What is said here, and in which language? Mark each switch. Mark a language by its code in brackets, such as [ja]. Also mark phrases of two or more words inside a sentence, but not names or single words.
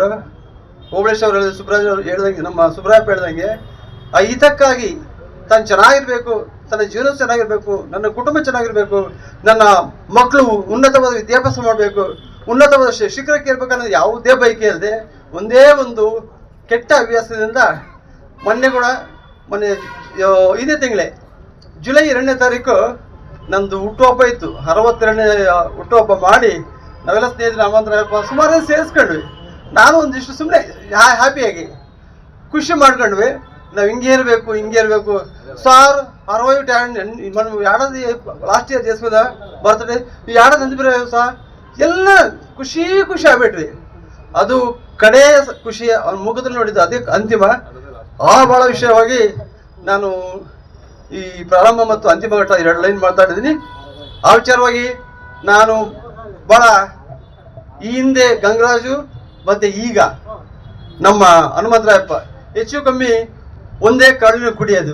[kn] ಓಬಳೇಶ್ ಅವ್ರು ಹೇಳಿದ, ಸುಬ್ರಾಜ್ ಅವ್ರು ಹೇಳ್ದಂಗೆ, ನಮ್ಮ ಸುಬ್ರಾಯಪ್ಪ ಹೇಳ್ದಂಗೆ, ಆ ಹಿತಕ್ಕಾಗಿ ತಾನು ಚೆನ್ನಾಗಿರ್ಬೇಕು, ತನ್ನ ಜೀವನ ಚೆನ್ನಾಗಿರ್ಬೇಕು, ನನ್ನ ಕುಟುಂಬ ಚೆನ್ನಾಗಿರ್ಬೇಕು, ನನ್ನ ಮಕ್ಕಳು ಉನ್ನತವಾದ ವಿದ್ಯಾಭ್ಯಾಸ ಮಾಡಬೇಕು, ಉನ್ನತವಾದ ಶಿಖರಕ್ಕೆ ಇರ್ಬೇಕನ್ನೋದು ಯಾವುದೇ ಬೈಕೆ ಇಲ್ಲದೆ ಒಂದೇ ಒಂದು ಕೆಟ್ಟ ಹವ್ಯಾಸದಿಂದ ಮೊನ್ನೆ ಇದೇ ತಿಂಗಳೇ ಜುಲೈ 2ನೇ ತಾರೀಕು ನಂದು ಹುಟ್ಟುಹಬ್ಬ ಇತ್ತು. 62ನೇ ಹುಟ್ಟುಹಬ್ಬ ಮಾಡಿ ನಾವೆಲ್ಲ ಸ್ನೇಹಿತರು ಹನುಮಂತರಾಯಪ್ಪ ಸುಮಾರು ಸೇರಿಸ್ಕೊಂಡ್ವಿ. ನಾನು ಒಂದಿಷ್ಟು ಸುಮ್ಮನೆ ಹ್ಯಾಪಿಯಾಗಿ ಖುಷಿ ಮಾಡ್ಕೊಂಡ್ವಿ. ನಾವು ಹಿಂಗೆ ಇರಬೇಕು [te] సార్ 60 మనం ఏడాది [en] last year [te] చేసుకుందా బర్త్డే, ఈ ఏడాది ఎందుకు సార్ [kn] ಎಲ್ಲ ಖುಷಿ ಆಗ್ಬಿಟ್ವಿ. ಅದು ಕಡೆ ಖುಷಿ ಅವ್ನ ಮುಖದಲ್ಲಿ ನೋಡಿದ್ದು ಅದೇ ಅಂತಿಮ. ಭಾಳ ವಿಷಯವಾಗಿ ನಾನು ಈ ಪ್ರಾರಂಭ ಮತ್ತು ಅಂತಿಮ ಘಟ್ಟ 2 ಲೈನ್ ಮಾತಾಡಿದ್ದೀನಿ. ಆ ವಿಚಾರವಾಗಿ ನಾನು ಭಾಳ ಈ ಹಿಂದೆ ಗಂಗರಾಜು ಮತ್ತು ಈಗ ನಮ್ಮ ಹನುಮಂತರಾಯಪ್ಪ ಹೆಚ್ಚು ಕಮ್ಮಿ ಒಂದೇ ಕಾಡಿನ ಕುಡಿಯೋದು.